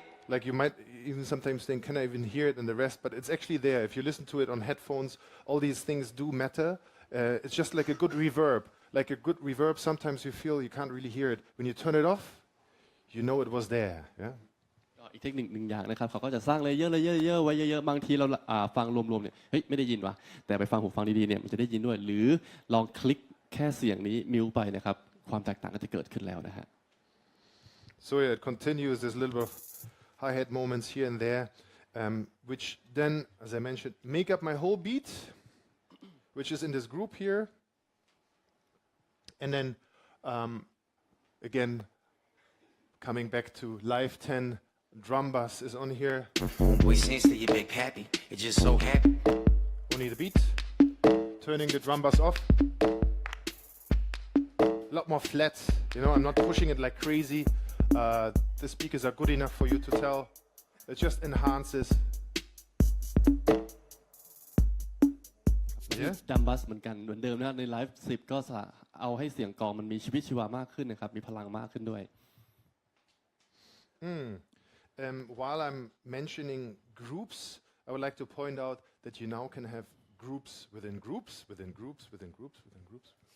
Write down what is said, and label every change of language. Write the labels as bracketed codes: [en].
[en] Like you might even sometimes think, can I even hear it in the rest? But it's actually there. If you listen to it on headphones, all these things do matter. It's just like a good reverb. Like a good reverb, sometimes you feel you can't really hear it. When you turn it off, you know it was there. Yeah. [th] อีกเทคนิคหนึ่งอย่างนะครับเขาก็จะสร้างเลเยอร์ไว้เยอะๆบางทีเราฟังรวมๆเนี่ยเฮ้ยไม่ได้ยินวะแต่ไปฟังหูฟังดีๆเนี่ยมันจะได้ยินด้วยหรือลองคลิกแค่เสียงนี้มิวไปนะครับความแตกต่างก็จะเกิดขึ้นแล้วนะฮะ [en] So yeah, it continues this little bit of hi-hat moments here and there, which then, as I mentioned, make up my whole beat, which is in this group here. And then, again, coming back to Live 10, drum bass is on here. Homeboy, since that you big pappy, it's just so happy. Only the beat. Turning the drum bass off. A lot more flat. You know, I'm not pushing it like crazy. The speakers are good enough for you to tell. It just enhances. [th] ดัมบัสเหมือนกันเหมือนเดิมนะในไลฟ์10ก็เอาให้เสียงกลองมันมีชีวิตชีวามากขึ้นนะครับมีพลังมากขึ้นด้วย [en] While I'm mentioning groups, I would like to point out that you now can have groups within groups, within groups, within groups, within groups.